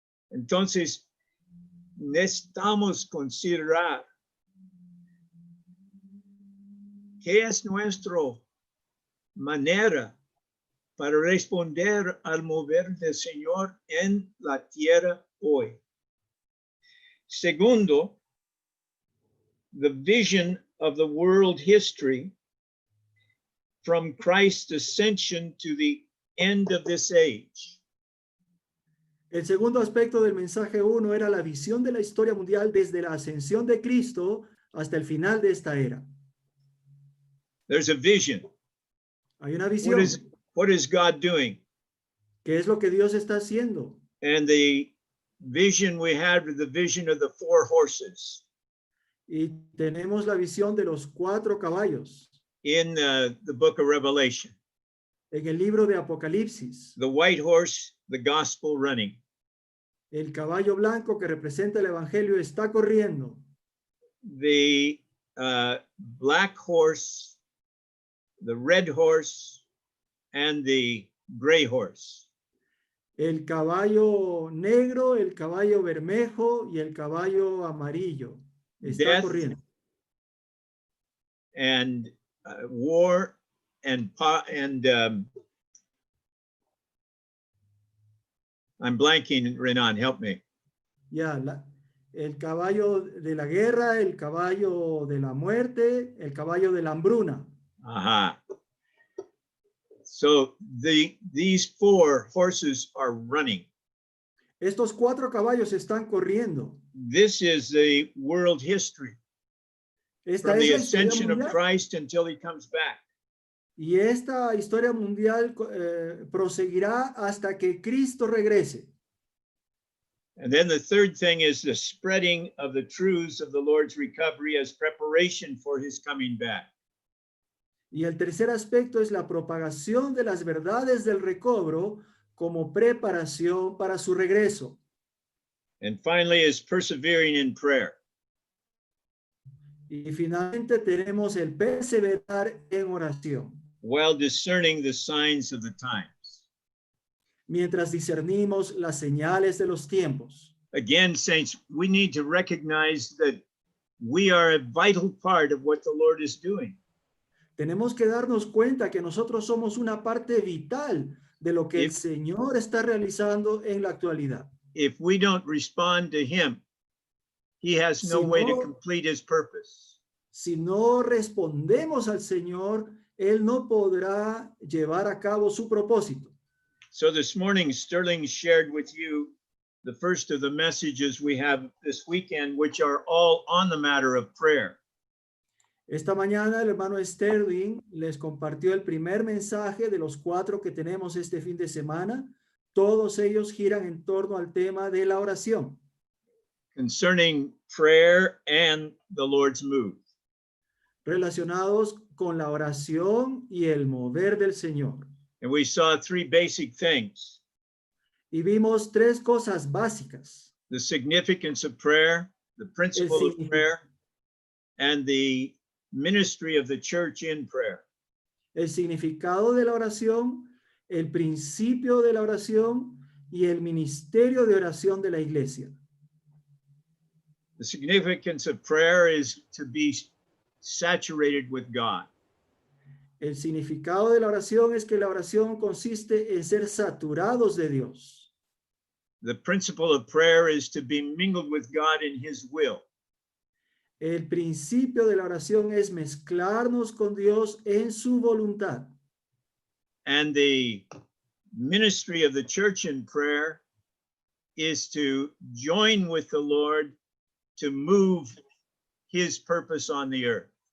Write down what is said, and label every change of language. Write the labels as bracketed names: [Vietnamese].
[Spanish] Entonces, necesitamos considerar qué es nuestra manera para responder al mover del Señor en la tierra hoy. Segundo, [English] the vision of the world history from Christ's ascension to the end of this age. [Spanish] El segundo aspecto del mensaje 1 era la visión de la historia mundial desde la ascensión de Cristo hasta el final de esta era. [English] There's a vision. [Spanish] Hay una visión. [English] What is God doing? [Spanish] ¿Qué es lo que Dios está haciendo? [English] And the vision we had was the vision of the 4 horses. [Spanish] Y tenemos la visión de los 4 caballos. [English] In the book of Revelation. [Spanish] En el libro de Apocalipsis. [English] The white horse, the gospel running. [Spanish] El caballo blanco que representa el evangelio está corriendo. [English] The black horse, the red horse, and the gray horse. [Spanish] El caballo negro, el caballo bermejo y el caballo amarillo está corriendo. [English] And war and I'm blanking, Renan, help me. [Spanish] Ya, el caballo de la guerra, el caballo de la muerte, el caballo de la hambruna. Aha. [English] So these 4 horses are running. [Spanish] Estos 4 caballos están corriendo. [English] This is the world history. [Spanish] Esta [English] From [Spanish] es [English] the [Spanish] la historia [English] ascension of [Spanish] mundial. [English] Christ until he comes back. [Spanish] Y esta historia mundial proseguirá hasta que Cristo regrese. [English] And then the third thing is the spreading of the truths of the Lord's recovery as preparation for his coming back. [Spanish] Y el tercer aspecto es la propagación de las verdades del recobro como preparación para su regreso. [English] And finally is persevering in prayer. [Spanish] Y finalmente tenemos el perseverar en oración. [English] While discerning the signs of the times. [Spanish] Mientras discernimos las señales de los tiempos. [English] Again, saints, we need to recognize that we are a vital part of what the Lord is doing. [Spanish] Tenemos que darnos cuenta que nosotros somos una parte vital de lo que el Señor está realizando en la actualidad. [English] If we don't respond to him, he has no way to complete his purpose. [Spanish] Si no respondemos al Señor, Él no podrá llevar a cabo su propósito. [English] So this morning, Sterling shared with you the first of the messages we have this weekend, which are all on the matter of prayer. [Spanish] Esta mañana el hermano Sterling les compartió el primer mensaje de los 4 que tenemos este fin de semana. Todos ellos giran en torno al tema de la oración, [English] concerning prayer and the Lord's move. [Spanish] relacionados con la oración y el mover del Señor. [English] And we saw 3 basic things: [Spanish] Y vimos 3 cosas básicas: [English] the significance of prayer, the principle of prayer, and the ministry of the church in prayer. [Spanish] el significado de la oración, el principio de la oración y el ministerio de oración de la iglesia. [English] The significance of prayer is to be saturated with God. [Spanish] El significado de la oración es que la oración consiste en ser saturados de Dios. [English] The principle of prayer is to be mingled with God in His will. [Spanish] El principio de la oración es mezclarnos con Dios en su voluntad. [English] And the ministry of the church in prayer is to join with the Lord to move His purpose on the earth.